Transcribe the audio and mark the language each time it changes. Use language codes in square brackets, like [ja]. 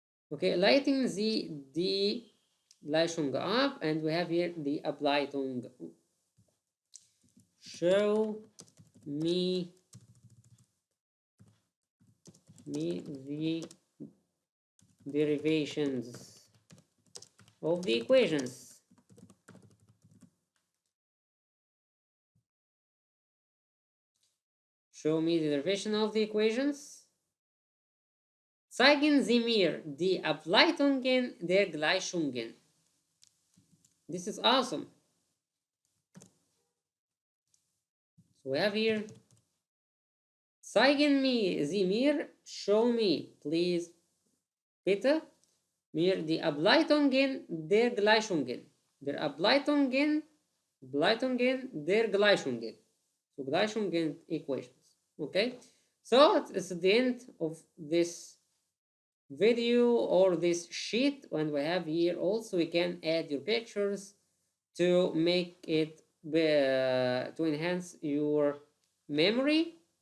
[de] Okay, leiten Sie die Gleichung ab, [en] and we have here the [de] Ableitung. [en] Show me the derivations of the equations. Show me the derivation of the equations. [de] Zeigen Sie mir die Ableitungen der Gleichungen. [en] This is awesome. So we have here, [de] zeigen Sie mir, [en] show me, please, [de] bitte, mir die Ableitungen der Gleichungen. Der Ableitungen der Gleichungen. [en] So Gleichungen, equations. Okay? So it's the end of this video or this sheet, and we have here also we can add your pictures to make it to enhance your memory.